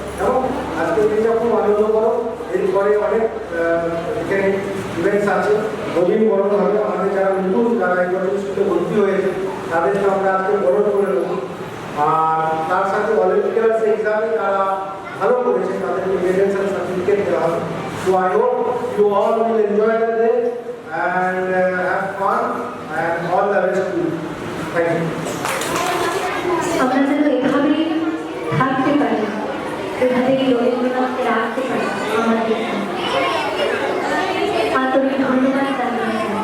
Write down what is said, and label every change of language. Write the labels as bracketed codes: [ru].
[bn] এবং আজকের দিনটা খুব আনন্দ করো। এরপরে অনেক এখানে ইভেন্টস আছে, নবীন বরণ হবে। আমাদের যারা নতুন, যারা একবার স্কুলে ভর্তি হয়েছে, তাদেরকে আমরা আজকে বরণ করে নেব। আর তার সাথে অলিম্পিক্যাল এক্সামে যারা ভালো করেছে তাদেরকে মেডেলস আর সার্টিফিকেট দেওয়া হবে। [en] So I hope you all will enjoy the day and have fun and all the best to you. Thank you. [bn] আমরা যেন এভাবেই থাকতে পারি, এভাবেই রবীন্দ্রনাথকে রাখতে পারি আমাদের। আন্তরিক ধন্যবাদ জানাই